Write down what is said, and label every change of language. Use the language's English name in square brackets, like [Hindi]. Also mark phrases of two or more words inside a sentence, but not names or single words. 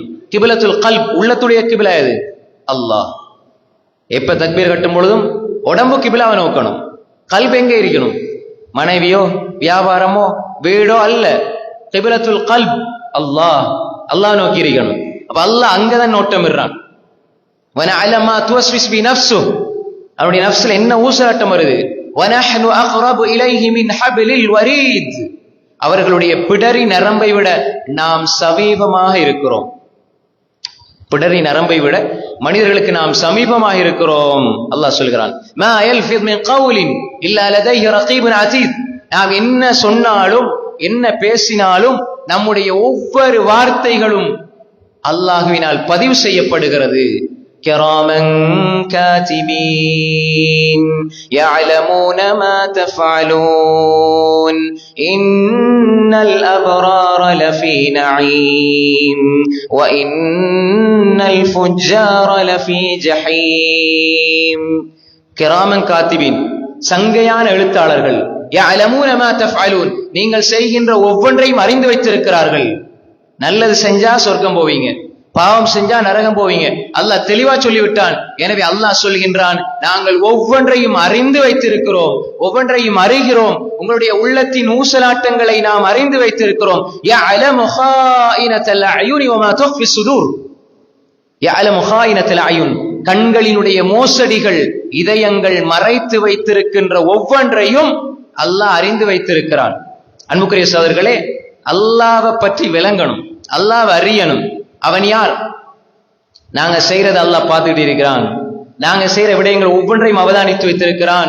[Arabic] قبلة القلب, [Tamil] உள்ளத்துடைய கிபிலா எது? அல்லாஹ். எப்ப தக்பீர் கட்டும் பொழுதும் உடம்பு கிபிலாவை நோக்கணும். கல்பு எங்க இருக்கணும்? மனைவியோ வியாபாரமோ வீடோ அல்ல. [Arabic] قبلة القلب [Tamil] அல்லாஹ், அல்லாஹ் நோக்கி இருக்கணும். அப்ப அல்லாஹ் அங்கதான் நோட்டம் இடுறான். [Arabic] وَنَعْلَمُ مَا تُوَسْوِسُ بِهِ نَفْسُهُ, [Tamil] அவனுடைய நஃப்ஸ்ல என்ன ஊசலாட்டம் வருது. [Arabic] وَنَحْنُ أَقْرَبُ إِلَيْهِ مِنْ حَبْلِ الْوَرِيدِ, [Tamil] அவர்களுடைய பிடரி நரம்பை விட நாம் சமீபமாக இருக்கிறோம். பிடரி நரம்பை விட மனிதர்களுக்கு நாம் சமீபமாக இருக்கிறோம். அல்லாஹ் சொல்கிறான், [Arabic] مَا يَلْفِظُ مِنْ قَوْلٍ إِلَّا لَدَيْهِ رَقِيبٌ عَتِيدٌ, [Tamil] நாம் என்ன சொன்னாலும் என்ன பேசினாலும் நம்முடைய ஒவ்வொரு வார்த்தைகளும் அல்லாஹ்வினால் பதிவு செய்யப்படுகிறது. [Arabic] كراما كاتبين يعلمون ما تفعلون إن الأبرار لفي نعيم وإن الفجار لفي جحيم. كراما كاتبين, [Tamil] சங்கையான எழுத்தாளர்கள். [Arabic] يعلمون ما تفعلون, [Tamil] நீங்கள் செய்கின்ற ஒவ்வொன்றையும் அறிந்து வைத்திருக்கிறார்கள். நல்லது செஞ்சா சொர்க்கம் போவீங்க, பாவம் செஞ்சா நரகம் போவீங்க. அல்லாஹ் தெளிவா சொல்லிவிட்டான். எனவே அல்லாஹ் சொல்கின்றான், நாங்கள் ஒவ்வொன்றையும் அறிந்து வைத்திருக்கிறோம், ஒவ்வொன்றையும் அறிகிறோம். உங்களுடைய உள்ளத்தின் ஊசலாட்டங்களை நாம் அறிந்து வைத்திருக்கிறோம். [Arabic] يعلم خائنة الأعين وما تخفي الصدور, يعلم خائنة الأعين, [Tamil] கண்களினுடைய மோசடிகள், இதயங்கள் மறைத்து வைத்திருக்கின்ற ஒவ்வொன்றையும் அல்லாஹ் அறிந்து வைத்திருக்கிறான். அன்புக்குரிய சகோதரர்களே, அல்லாஹ்வை பற்றி விளங்கணும், அல்லாஹ்வை அறியணும். அவன் யார்? நாங்க செய்யறதை அல்லாஹ் பார்த்துக்கிட்டு இருக்கிறான். நாங்க செய்யற விடயங்கள் ஒவ்வொன்றையும் அவதானித்து வைத்திருக்கிறான்.